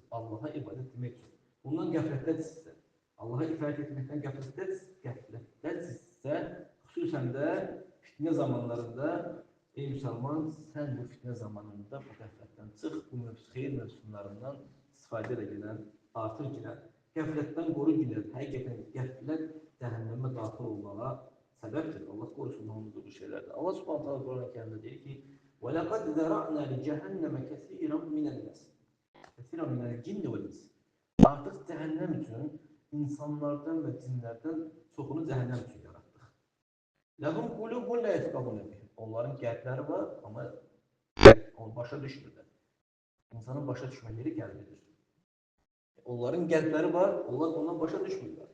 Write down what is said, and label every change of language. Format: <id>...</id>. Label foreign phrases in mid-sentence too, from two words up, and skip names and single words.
<az>Allah'a ibadət etmək üçün. Bundan qəflətdəsinizsə, Allah'a itaat etməkdən qəflətdəsinizsə, xüsusən də fitnə zamanlarında, ey müsəlman, sən bu fitnə zamanında bu qəflətdən çıx, bu xeyir mövzunlarından istifadə edə gələn, artır gələn, qəflətdən qoru gələn, həqiqətən qəflət cəhənnəmə daxil olmağa səbəbdir. Allah qorusun hamımızı bu şeylərdə. Allah</az> <ar>سبحانه تعالى</ar> <az>Quran-ı Kərimdə deyir ki:</az> <ar>وَلَقَدْ ذَرَأْنَا لِجَهَنَّمَ كَثِيرًا مِنَ النَّاسِ كَثِيرًا مِنَ الْجِنِّ وَالْإِنسِ.</ar> <az>Artıq cəhənnəm üçün insanlardan və cinlərdən çoxunu cəhənnəm üçün yaratdıq.</az> <ar>لهم قلوب لا يفقهون بها.</ar> <az>Onların qəlbləri var, amma onu başa düşmürlər. İnsanın başa düşmələri qəlbidir. Onların qəlbləri var, onlar ondan başa düşmürlər.</az>